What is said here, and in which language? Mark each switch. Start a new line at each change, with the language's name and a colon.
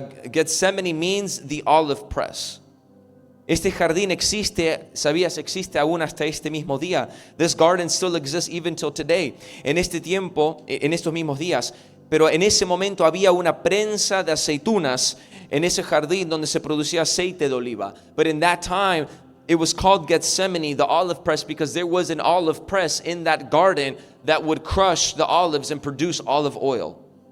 English: Gethsemane means the olive press.
Spanish: Este jardín existe, sabías, existe aún hasta este mismo día.
English: This garden still exists even till today.
Spanish: En este tiempo, en estos mismos días, pero en ese momento había una prensa de aceitunas en ese jardín donde se producía aceite de oliva.
English: But in that time, it was called Gethsemane, the olive press, because there was an olive press in that garden that would crush the olives and produce olive oil.